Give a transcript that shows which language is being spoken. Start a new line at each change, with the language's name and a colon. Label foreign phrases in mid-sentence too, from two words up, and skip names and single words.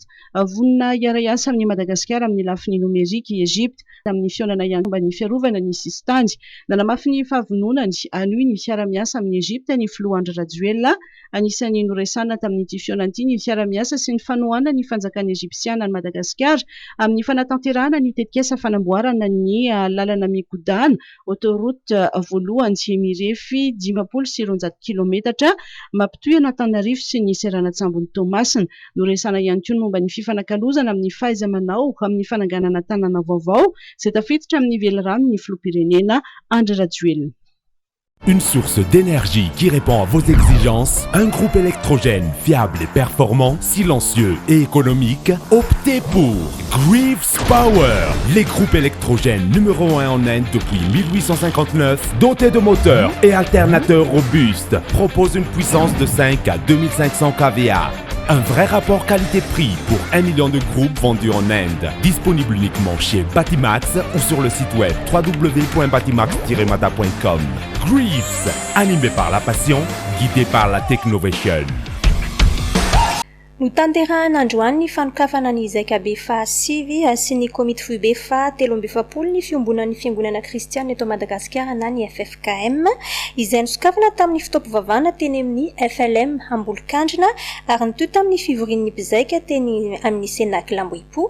Malagasy: Vonina iara-iasa amin'ny Madagasikara amin'ny lafiny nomerika i Egypta tamin'ny fionana ihany mba ny fiarovana ny sistandy nanamafy ny fahavononany anohy ny fiara-miasa amin'ny Egypta ny filoha Andry Rajoelina anisan'ny noresana tamin'ity fionan'ity ny fiara-miasa sy ny fanohana ny fanjakana Egyptiana ny Madagasikara amin'ny fanatanterahana ny tetikasa fanamboarana ny lalana mikodana autoroute voalohany mirefy 590 kilometatra mampitohy Antananarivo sy ny Serana-Tsambony Tomasina. Noresana ihany koa momba ny fifanakalozana amin'ny fahaiza-manao amin'ny fananganana tanàna vaovao izay tafiditra amin'ny velirano ny filoham-pirenena Andry Rajoelina.
French: Une source d'énergie qui répond à vos exigences, un groupe électrogène fiable et performant, silencieux et économique. Optez pour Greaves Power, les groupes électrogènes numéro 1 en Inde depuis 1859, dotés de moteurs et alternateurs robustes, propose une puissance de 5 à 2500 kVA. Un vrai rapport qualité-prix pour 1 million de groupes vendus en Inde. Disponible uniquement chez Batimax ou sur le site web www.batimax-mata.com. Greaves, animé par la passion, guidé par la technovation.
Malagasy: No tanterahana androany ny fanokafana ny Zakabe fahasivy sy ny komity foibe fa-17 ny fiombonan'ny fiangonana kristiana eto Madagasikara na ny FFKM izay nosokafana tamin'ny fitaovam-bavahana teny amin'ny FLM Ambolokandrina ary nitoy tamin'ny fivorian'ny mpizaika teny amin'ny Senakla Ambohipo.